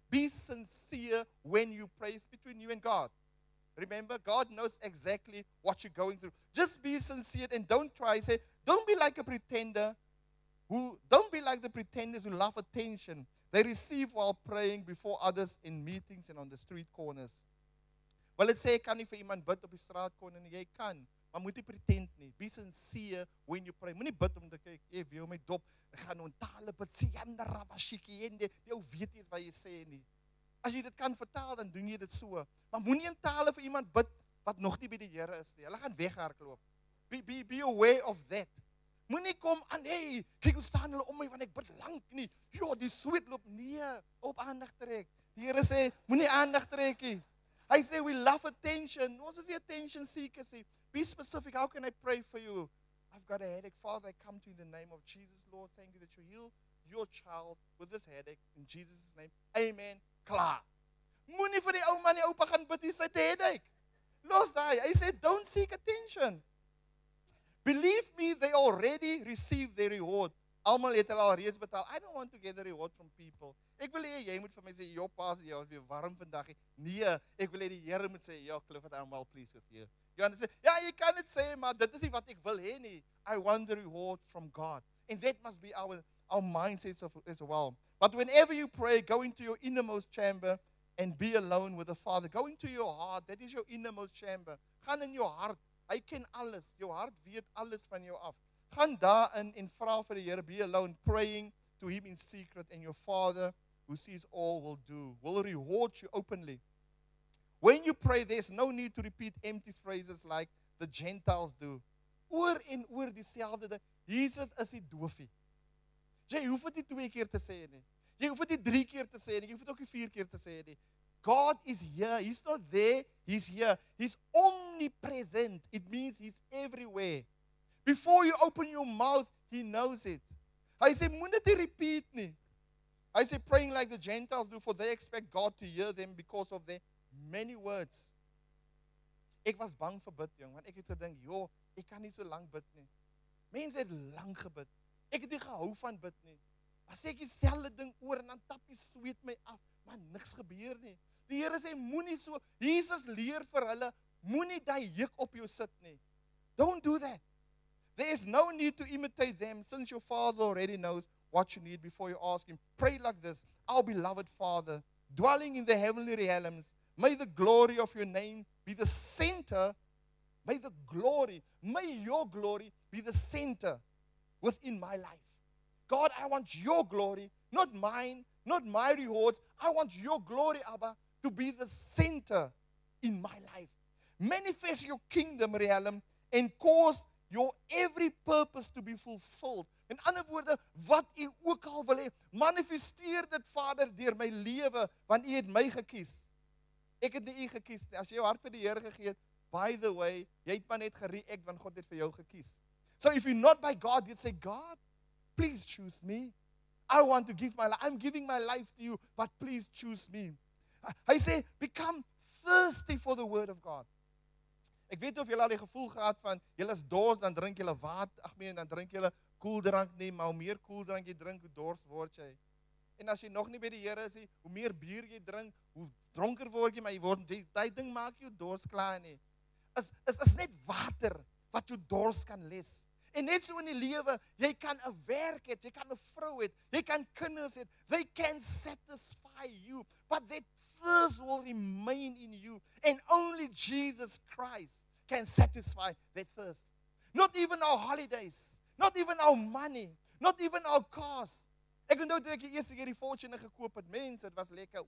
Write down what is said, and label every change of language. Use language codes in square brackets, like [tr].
[en] Be sincere when you pray. It's between you and God. Remember, God knows exactly what you're going through. Just be sincere and don't try. Say, don't be like a pretender don't be like the pretenders who love attention. They receive while praying before others in meetings and on the street corners. [af] Wel, dit sê, ek kan nie vir iemand bid op die straatkorner nie. Jy kan, maar moet nie pretend nie. [en] Be sincere when you pray. [af] Moenie bid om te kyk, jy wil my dop, ek gaan nou in tale bid, siyanda rabashikiende, jy weet nie wat jy sê nie. As jy dit kan vertaal, dan doen jy dit so. Maar moenie in tale vir iemand bid, wat nog nie by die Here is nie. Hulle gaan weghardloop. [en] Be aware of that. [af] Moenie kom aan, hey, kyk hoe staan hulle om my, want ek bid lank nie. Jo, die sweet loop, nee, op aandag trek. Die Here sê, moenie aandag trek nie. Hy sê, [en] we love attention. [af] Ons is die attention seekers. [en] Be specific, how can I pray for you? I've got a headache. Father, I come to you in the name of Jesus, Lord. Thank you that you heal your child with this headache. In Jesus' name, amen. [af] Klaar. Moenie vir die ou man en oupa gaan bid, hy sê, die headache. Los daai. Hy sê, [en] don't seek attention. Believe me, they already received their reward. [af] Almal het hulle al reeds betaal. [en] I don't want to get the reward from people. [af] Ek wil hê jy moet vir my sê, "Jo, pas, jy is weer warm vandag." Nee, ek wil hê die Here moet sê, "Ja, Clifford, [en] I'm well pleased with you." [af] Jy kan sê, "Ja, jy kan dit sê, maar dit is nie wat ek wil hê nie." [en] I want the reward from God. And that must be our mindset as well. But whenever you pray, go into your innermost chamber and be alone with the Father. Go into your heart. That is your innermost chamber. [af] Gaan in jou hart. Hy ken alles. Jou hart weet alles van jou af. Gaan daarin en vra vir die Here, [en] be alone, praying to Him in secret, and your Father who sees all will reward you openly. When you pray, there's no need to repeat empty phrases like the Gentiles do. [af] Oor en oor dieselfde ding. Jesus is die doofie. Jy hoef dit nie 2 keer te sê nie. Jy hoef dit nie 3 keer te sê nie. Jy hoef dit ook nie 4 keer te sê nie. [en] God is here. He's not there. He's here. He's omnipresent. It means He's everywhere. Before you open your mouth, He knows it. [af] Hy sê, moenie dit repeat nie. Hy sê, [en] praying like the Gentiles do, for they expect God to hear them because of their many words. [af] Ek was bang vir bid, jong, want ek het gedink, joh, ek kan nie so lank bid nie. Mense het lank gebid. Ek het nie gehou van bid nie. As ek dieselfde ding oor en dan tap die sweet my af, maar niks gebeur nie. Die Here sê, moenie so, Jesus leer vir hulle, moenie daai juk op jou sit nie. [en] Don't do that. There is no need to imitate them, since your Father already knows what you need before you ask Him. Pray like this, our beloved Father, dwelling in the heavenly realms, May the glory of your name be the center. May your glory be the center within my life. God, I want your glory, not mine, not my rewards. I want your glory, Abba, to be the center in my life. Manifest your kingdom realm and cause your every purpose to be fulfilled. [af] In ander woorde, wat u ook al wil hê, manifesteer dit, Vader, deur my lewe, want u het my gekies. Ek het nie u gekies nie. As jy jou hart vir die Here gegee het, [en] by the way, [af] jy het maar net gereact want God het vir jou gekies. [en] So if you're not by God, you'd say, God, please choose me. I want to give my life. I'm giving my life to you, but please choose me. [af] Hy sê, [en] become thirsty for the word of God. [af] Ek weet of julle al die gevoel gehad van, julle is dors, dan drink julle water, dan drink julle koeldrank nie, maar hoe meer koeldrank jy drink, hoe dors word jy. En as jy nog nie by die Here is, hoe meer bier jy drink, hoe dronker word jy, maar die ding maak jou dors klaar nie. Is net water wat jou dors kan les. En net so in die lewe, jy kan 'n werk hê, jy kan 'n vrou hê, jy kan kinders hê, [en] they can satisfy you, but that thirst [af] will remain in you, and only Jesus Christ can satisfy that thirst. [en] Not even our holidays, not even our money, not even our cars. [af] Ek onthou toe ek die eerste keer die Fortuner gekoop het, mense, dit was lekker.